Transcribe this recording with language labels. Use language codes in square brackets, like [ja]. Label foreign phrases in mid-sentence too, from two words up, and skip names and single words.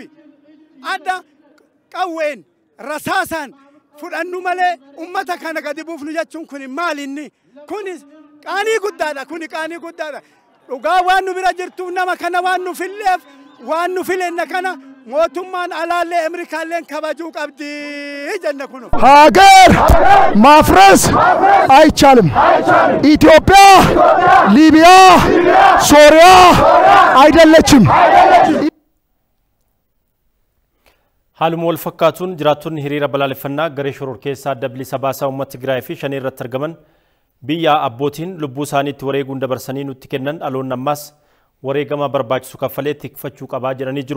[om] Adda qawween rasaasaan fudhannu malee ummata kana gadi buufnu jechuun kun maal inni? Kuni qaanii guddaadha. Dhugaa waan nu bira jirtu nama kana waan nu filleef waan nu filenna kana mootummaan alaallee Ameerikaalleen kabajuu qabdi jenna kun. [am] ሀገር ማፍረስ አይቻልም። ኢትዮጵያ ሊቢያ ሶሪያ አይደለችም። [om] Haaluma wal fakkaatuun jiraattonni hiriira balaaleffannaa garee shororkeessaa adda bilisa baasaa uummata Tigraay fi shanii irratti argaman biyya abbootiin lubbuu isaaniitti wareeguun dabarsanii nutti kennan dhaloonni ammaas wareegama barbaachisu kaffalee tikfachuu qabaa jedhanii jiru.